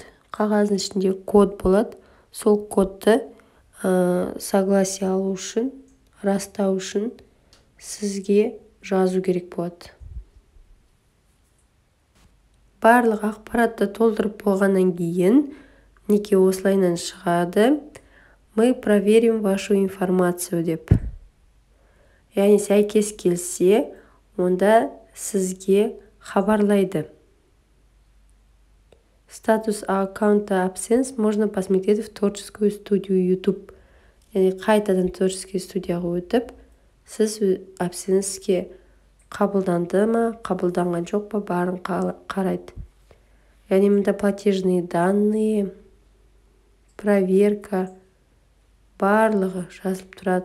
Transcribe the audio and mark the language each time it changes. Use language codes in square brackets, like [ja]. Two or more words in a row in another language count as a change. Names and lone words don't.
[kk] Қағаздың ішінде код болады. Сол кодты согласие алу үшін, растау үшін сізге жазу керек болады. Барлық ақпаратты толтырып болғаннан кейін, неке осылайынан шығады. [ru] Мы проверим вашу информацию деп. [kk] Яғни сәйкес келсе, онда сізге хабарлайды. [ru] Статус аккаунта AdSense можно посмотреть в творческую студию YouTube. [kk] Яғни қайтадан творческий студияға өтіп, сіз AdSense-ке қабылданды ма, қабылданған жоқ па, барын қарайды. Яғни мұнда [ru] платежные данные, [kk] проверка, барлығы жазылып тұрады.